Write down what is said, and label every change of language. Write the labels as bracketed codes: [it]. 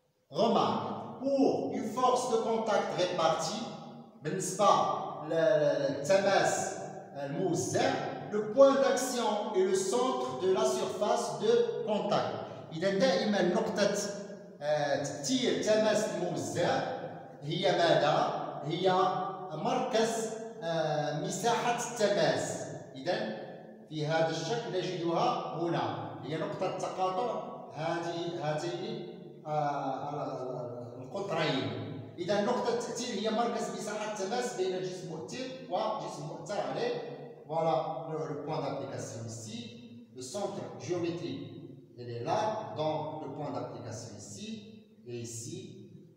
[fr] Remarque, pour une force de contact répartie, le point d'action est le centre de la surface de contact. [ar] إذا دائما نقطة تأثير تماس الموزع هي ماذا؟ هي مركز مساحة التماس. إذن في هذا الشكل نجدها هنا هي نقطة تقاطع هاتين القطرين. إذن نقطة التأثير هي مركز مساحة التماس بين جسم مؤثر وجسم مؤثر عليه. [fr] Voilà le point d'application ici. Le centre géométrique, il est là, donc le point d'application ici et ici.